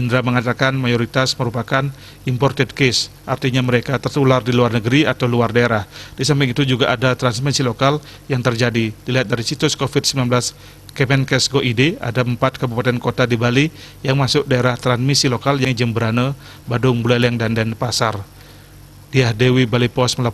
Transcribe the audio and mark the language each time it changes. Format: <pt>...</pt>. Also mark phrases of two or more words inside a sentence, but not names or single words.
<id>Indra mengatakan mayoritas merupakan</id> <en>imported case,</en> <id>artinya mereka tertular di luar negeri atau luar daerah. Di samping itu juga ada transmisi lokal yang terjadi. Dilihat dari situs COVID-19 Kemenkes.Go.id, ada 4 kabupaten kota di Bali yang masuk daerah transmisi lokal yang Jembrana, Badung, Buleleng, dan Denpasar. Diah Dewi, Bali Pos melaporkan.</id>